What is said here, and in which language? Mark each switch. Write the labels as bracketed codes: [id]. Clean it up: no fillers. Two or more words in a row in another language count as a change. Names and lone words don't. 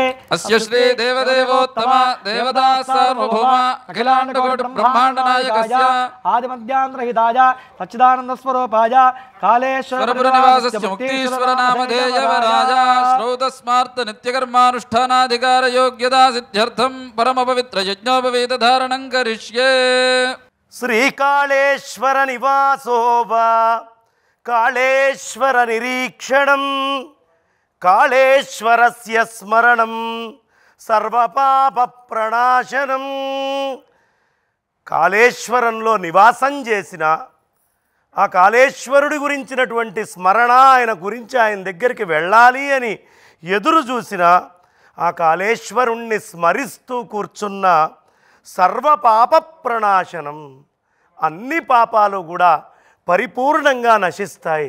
[sa] अस्य श्री देवदेवोत्तम देवता सार्वभौम अखिलाण्डकोटि ब्रह्माण्डनायकस्य आदिमध्यान्तरहिताय सच्चिदानन्दस्वरूपाय कालेश्वरपुरनिवासस्य मुक्तीश्वर नामधेयवराय श्रौतस्मार्थ नित्यकर्मानुष्ठानाधिकारयोग्यता सिद्ध्यर्थं परमपवित्रयज्ञोपवीतधारणं करिष्ये శ్రీకాళేశ్వర నివాసోవా కాళేశ్వర నిరీక్షణం కాళేశ్వరస్య స్మరణం సర్వపాప ప్రణాశనం. [te] కాళేశ్వరంలో నివాసం చేసిన ఆ కాళేశ్వరుడి గురించినటువంటి స్మరణ, ఆయన గురించి ఆయన దగ్గరికి వెళ్ళాలి అని ఎదురు చూసిన ఆ కాళేశ్వరుణ్ణి స్మరిస్తూ కూర్చున్న [sa] సర్వపాప ప్రణాశనం, [te] అన్ని పాపాలు కూడా పరిపూర్ణంగా నశిస్తాయి.